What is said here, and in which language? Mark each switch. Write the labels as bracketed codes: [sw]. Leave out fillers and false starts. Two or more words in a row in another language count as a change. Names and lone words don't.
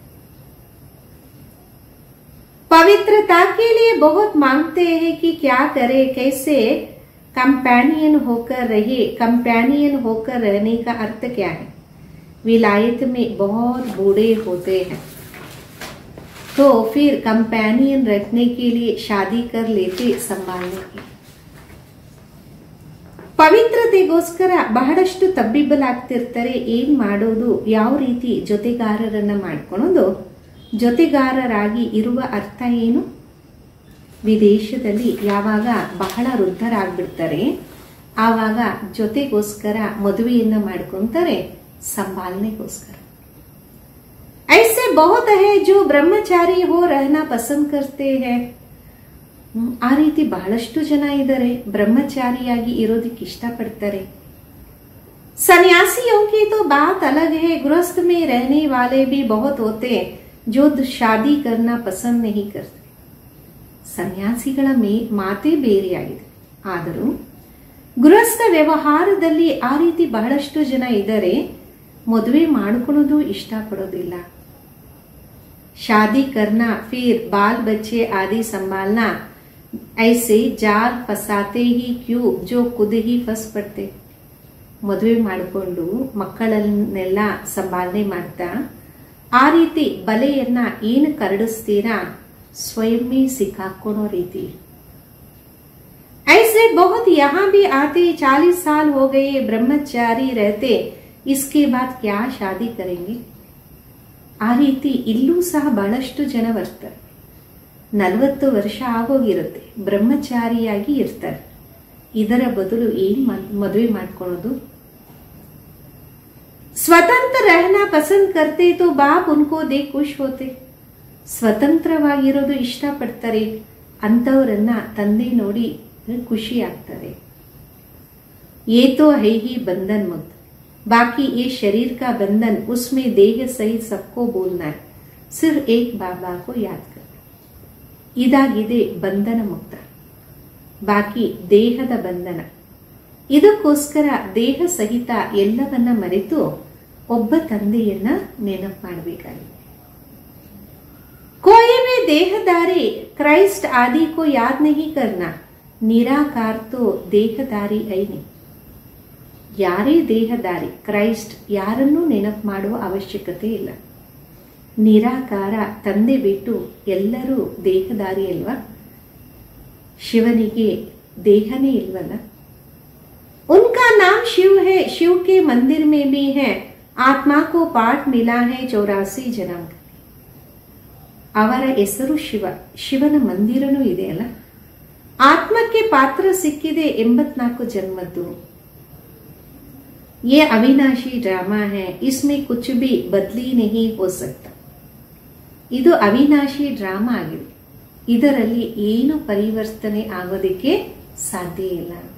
[hi] पवित्रता के लिए बहुत मांगते हैं कि क्या करे, कैसे कंपेनियन होकर रहे. कंपेनियन होकर रहने का अर्थ क्या है? विलायत में बहुत बूढ़े होते हैं तो फिर कंपेनियन रखने के लिए शादी कर लेते, संभालने के. [kn] ಪವಿತ್ರತೆಗೋಸ್ಕರ ಬಹಳಷ್ಟು ತಬ್ಬಿಬ್ಬಲಾಗ್ತಿರ್ತಾರೆ. ಏನ್ ಮಾಡೋದು, ಯಾವ ರೀತಿ ಜೊತೆಗಾರರನ್ನ ಮಾಡ್ಕೊಳ್ಳೋದು, ಜೊತೆಗಾರರಾಗಿ ಇರುವ ಅರ್ಥ ಏನು? ವಿದೇಶದಲ್ಲಿ ಯಾವಾಗ ಬಹಳ ವೃದ್ಧರಾಗ್ಬಿಡ್ತಾರೆ ಆವಾಗ ಜೊತೆಗೋಸ್ಕರ ಮದುವೆಯನ್ನ ಮಾಡ್ಕೊಂತಾರೆ, ಸಂಭಾಲನೆಗೋಸ್ಕರ. [hi] ऐसे बहुत है जो ब्रह्मचारी हो रहना पसंद करते हैं. [kn] ಆ ರೀತಿ ಬಹಳಷ್ಟು ಜನ ಇದ್ದಾರೆ, ಬ್ರಹ್ಮಚಾರಿಯಾಗಿ ಇರೋದಕ್ಕೆ ಇಷ್ಟಪಡ್ತಾರೆ. [hi] सन्यासियों की तो बात अलग है, गृहस्थ में रहने वाले भी बहुत होते, जो शादी करना पसंद नहीं करते. [kn] ಸನ್ಯಾಸಿಗಳ ಮಾತೇ ಬೇರೆಯಾಗಿದೆ. ಆದರೂ ಗೃಹಸ್ಥ ವ್ಯವಹಾರದಲ್ಲಿ ಆ ರೀತಿ ಬಹಳಷ್ಟು ಜನ ಇದ್ದಾರೆ, ಮದುವೆ ಮಾಡಿಕೊಳ್ಳೋದು ಇಷ್ಟಪಡೋದಿಲ್ಲ. [hi] शादी करना फिर बाल बच्चे आदि संभालना, ऐसे जाल फसाते ही क्यों जो खुद ही फंस पड़ते. [kn] ಮದುವೆ ಮಾಡಿಕೊಂಡು ಮಕ್ಕಳನ್ನೆಲ್ಲ ಸಂಭಾಲನೆ ಮಾಡ್ತಾ ಆ ರೀತಿ ಬಲೆಯನ್ನ ಏನು ಕರಡಿಸ್ತೀರಾ, ಸ್ವಯಂ ಸಿಕ್ಕಾಕೊಳ್ಳೋ ರೀತಿ. [hi] ऐसे बहुत यहाँ भी आते 40 साल हो गए ब्रह्मचारी रहते, इसके बाद क्या शादी करेंगे. [kn] ಆ ರೀತಿ ಇಲ್ಲೂ ಸಹ ಬಹಳಷ್ಟು ಜನ ಬರ್ತಾರೆ. 40 ವರ್ಷ ಆಗೋಗಿರುತ್ತೆ, ಬ್ರಹ್ಮಚಾರಿಯಾಗಿ ಇರ್ತಾರೆ. ಇದರ ಬದಲು ಏನ್ ಮದುವೆ ಮಾಡ್ಕೊಳ್ಳೋದು. [hi] ಸ್ವತಂತ್ರ रहना पसंद करते तो बाप उनको देख खुश होते. [kn] ಸ್ವತಂತ್ರವಾಗಿರೋದು ಇಷ್ಟಪಡ್ತಾರೆ, ಅಂತವರನ್ನ ತಂದೆ ನೋಡಿ ಖುಷಿ ಆಗ್ತಾರೆ. [hi] ये तो है ही बंधन मुक्त, बाकी ये शरीर का बंधन, उसमें देह सहित सबको बोलना है, सिर्फ एक बाबा को याद कर. [kn] ಇದಾಗಿದೆ ಬಂಧನ ಮುಕ್ತ, ಬಾಕಿ ದೇಹದ ಬಂಧನ. ಇದಕ್ಕೋಸ್ಕರ ದೇಹ ಸಹಿತ ಎಲ್ಲವನ್ನ ಮರೆತು ಒಬ್ಬ ತಂದೆಯನ್ನ ನೆನಪು ಮಾಡಬೇಕಾಗಿದೆ. [hi] कोई भी देहदारी क्राइस्ट आदि को याद नहीं करना, निराकार तो देहदारी है नहीं. [kn] ಯಾರೇ ದೇಹದಾರಿ, ಕ್ರೈಸ್ಟ್ ಯಾರನ್ನೂ ನೆನಪು ಮಾಡುವ ಅವಶ್ಯಕತೆ ಇಲ್ಲ. ನಿರಾಕಾರ ತಂದೆ ಬಿಟ್ಟು ಎಲ್ಲರೂ ದೇಹದಾರಿ ಅಲ್ವಾ. ಶಿವನಿಗೆ ದೇಹನೇ ಇಲ್ವಲ್ಲ. [hi] उनका नाम शिव है, शिव के मंदिर में भी है, आत्मा को पाठ मिला है 84 जन्म. [kn] ಅವರ ಹೆಸರು ಶಿವ, ಶಿವನ ಮಂದಿರನೂ ಇದೆ ಅಲ್ಲ. ಆತ್ಮಕ್ಕೆ ಪಾತ್ರ ಸಿಕ್ಕಿದೆ 84 ಜನ್ಮದ್ದು. [hi] ये अविनाशी ड्रामा है, इसमें कुछ भी बदली नहीं हो सकता. [kn] ಇದು ಅವಿನಾಶಿ ಡ್ರಾಮಾ ಆಗಿದೆ, ಇದರಲ್ಲಿ ಏನು ಪರಿವರ್ತನೆ ಆಗೋದಕ್ಕೆ ಸಾಧ್ಯ ಇಲ್ಲ.